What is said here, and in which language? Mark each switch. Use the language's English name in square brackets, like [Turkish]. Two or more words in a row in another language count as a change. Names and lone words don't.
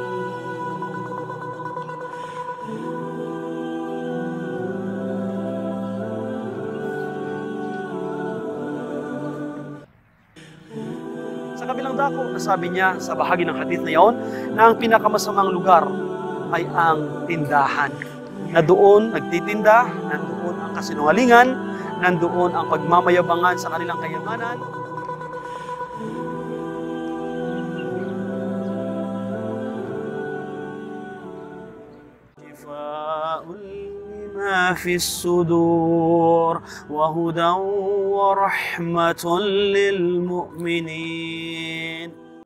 [Filipino] Sa kabilang dako, nasabi niya sa bahagi ng hadith na yon na ang pinakamasamang lugar ay ang tindahan. Na doon nagtitinda, nandoon ang kasinungalingan, nandoon ang pagmamayabangan sa kanilang kayamanan. [Arabic] شفاء لما في الصدور وهدى ورحمة للمؤمنين.